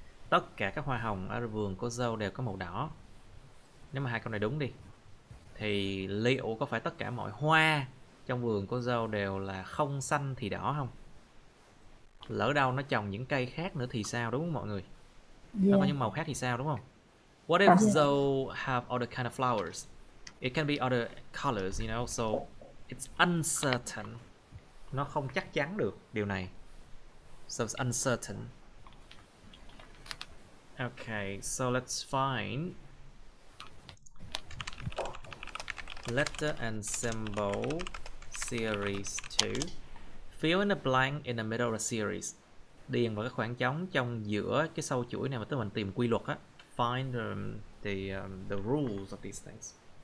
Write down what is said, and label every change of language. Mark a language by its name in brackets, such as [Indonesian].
[Vietnamese] Tất cả các hoa hồng ở vườn của dâu đều có màu đỏ. Nếu mà hai câu này đúng đi, thì liệu có phải tất cả mọi hoa trong vườn của dâu đều là không xanh thì đỏ không? Lỡ đâu nó trồng những cây khác nữa thì sao, đúng không mọi người? Nó có [English] Yeah. [Vietnamese] những màu khác thì sao, đúng không? [English] What if Zoe have other kind of flowers? It can be other colors, you know, so it's uncertain. [Vietnamese] Nó không chắc chắn được điều này. [English] So it's uncertain. Okay, so let's find letter and symbol series 2. Fill in the blank in the middle of the series. [Vietnamese] Điền vào cái khoảng trống trong giữa cái sâu chuỗi này mà tức mình tìm quy luật á. [English] Find the rules of these things.